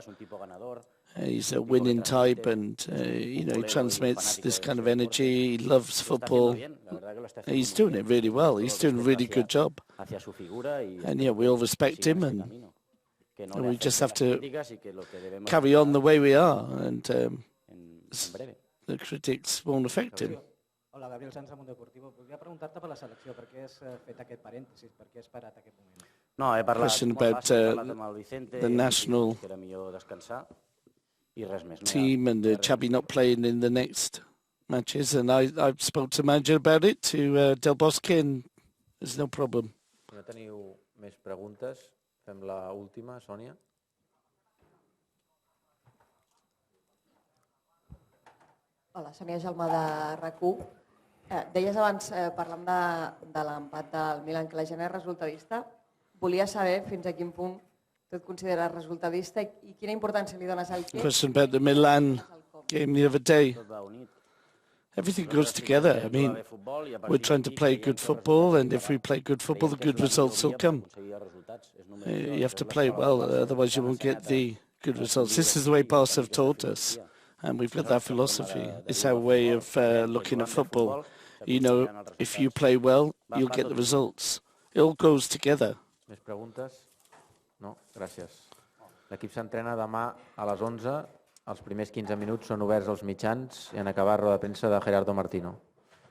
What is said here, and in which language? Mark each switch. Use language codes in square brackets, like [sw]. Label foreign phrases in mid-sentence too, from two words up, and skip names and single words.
[en] He's a winning type, and he transmits this kind of energy. He loves football. He's doing it really well. He's doing a really good job. And we all respect him, and we just have to carry on the way we are, and the critics won't affect him. [ca] Hola, Gabriel Sanz, Mundo Deportivo. Volia preguntar-te per la selecció, per què has fet aquest parèntesis, per què has parat aquest moment? [en] Question about the national team and Xavi not playing in the next matches, and I spoke to the manager about it, to Del Bosque, and there's no problem. [ca] Si no teniu més preguntes, fem la última, Sònia. Hola, Sònia Jaume de RAC1. Deies abans, parlant de l'empat del Milan, que la gent és resultadista. Volia saber fins a quin punt tu et consideres resultadista i quina importància li dones al què. [en] Question about the Milan game the other day. Everything goes together. I mean, we're trying to play good football, and if we play good football, the good results will come. You have to play well, otherwise you won't get the good results. This is the way Barça have taught us, and we've got that philosophy. It's our way of looking at football. If you play well, you'll get the results. It all goes together. [ca] Més preguntes? No? Gràcies. L'equip s'entrena demà a les 11. Els primers 15 minuts són oberts als mitjans i en acabar roda de premsa de Gerardo Martino.